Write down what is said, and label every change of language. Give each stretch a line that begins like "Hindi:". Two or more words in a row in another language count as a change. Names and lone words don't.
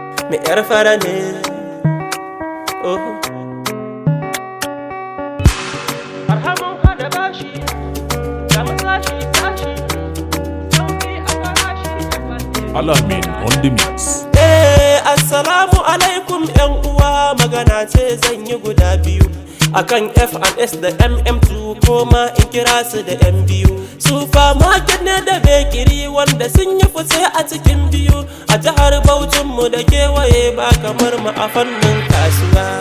Hausa: Me yar fara ne. Oh. Arhamun hada bashi, ga masashi tashi, sauki a farashi, Alamin
English: on the mix.
Hausa: Eh, assalamu alaikum yan uwa, magana ce zan yi guda biyu. Akan F and S da M M two, ko ma in kira su da ƴan biyu. Supermarket ne da bakery wanda sun yi fice a cikin biyu. A jihar Bauchin mu da kewaye ba kamar mu a fannin kasuwa.